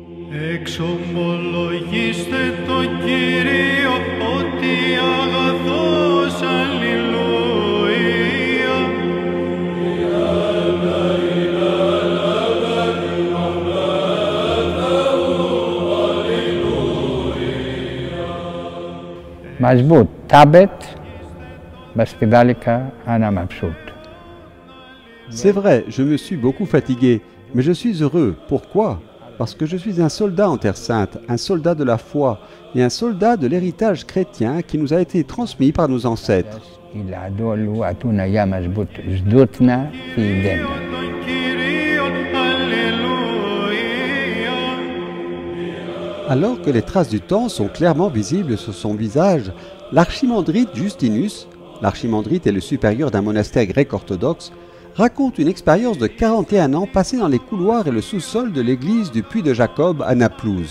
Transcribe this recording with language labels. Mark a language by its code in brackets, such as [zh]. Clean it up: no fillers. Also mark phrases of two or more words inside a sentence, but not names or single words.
[el] Εξομολογήστε το Κύριο ότι αγαθός, αλληλούια. [ar] مظبوط تعبت بس في ذلك أنا مبسوط. [fr] C'est vrai, je me suis beaucoup fatigué, mais je suis heureux. Pourquoi? Parce que je suis un soldat en Terre Sainte, un soldat de la foi et un soldat de l'héritage chrétien qui nous a été transmis par nos ancêtres. Alors que les traces du temps sont clairement visibles sur son visage, l'archimandrite Justinus, l'archimandrite est le supérieur d'un monastère grec orthodoxe, raconte une expérience de 41 ans passée dans les couloirs et le sous-sol de l'église du Puy de Jacob à Naplouse.